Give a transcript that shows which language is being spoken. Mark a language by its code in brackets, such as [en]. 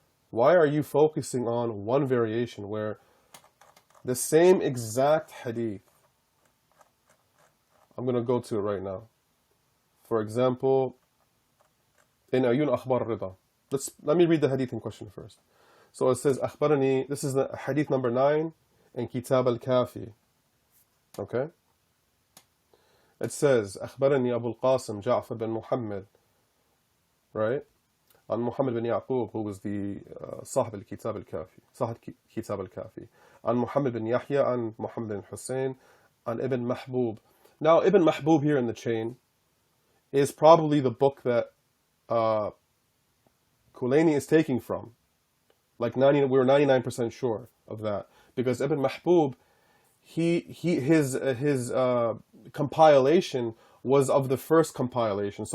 [en] Why are you focusing on one variation where the same exact hadith, I'm going to go to it right now. For example, in Ayun Akhbar Rida. Let me read the hadith in question first. So it says, أخبرني, this is the hadith number 9 in Kitab al-Kafi. Okay? It says, [ar] أخبرني أبو القاسم جعفر بن محمد, right? عن محمد بن يعقوب, [en] who was the [ar] صاحب الكتاب الكافي, صاحب كتاب الكافي. عن محمد بن يحيى, عن محمد بن حسين, عن Ibn Mahbub. [en] Now, Ibn Mahbub here in the chain is probably the book that Khulaini is taking from. Like we're 99% sure of that, because Ibn Mahbub, his compilation was of the first compilation.